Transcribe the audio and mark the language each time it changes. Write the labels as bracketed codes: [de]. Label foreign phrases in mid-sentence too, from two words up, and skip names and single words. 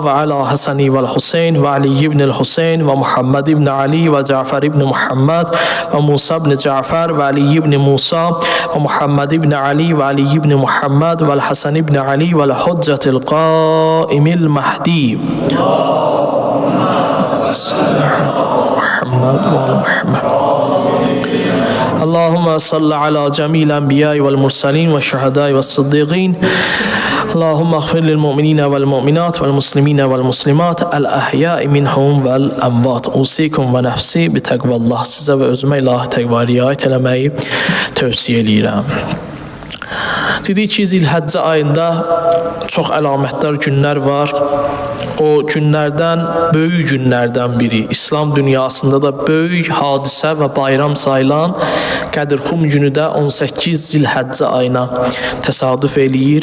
[ar] وعلى حسن والحسين وعلي بن الحسين ومحمد بن علي وجعفر بن محمد وموسى بن جعفر وعلي بن موسى ومحمد بن علي وعلي بن محمد والحسن بن علي والحجة القائم المهدي محمد وآل محمد. اللهم صل على جميع الأنبياء والمرسلين والشهداء والصديقين. اللهم اغفر للمؤمنين والمؤمنات والمسلمين والمسلمات الأحياء منهم والأموات. أوصيكم ونفسي بتقوى الله. [az] Sizə və özümə ilahi təqva riayət eləməyi tövsiyə edirəm. Dedik ki, Zilhəccə ayında çox əlamətdar günlər var. O günlərdən, böyük günlərdən biri, İslam dünyasında da böyük hadisə və bayram sayılan Qədirxum günü də 18 Zilhəccə ayına təsadüf eləyir.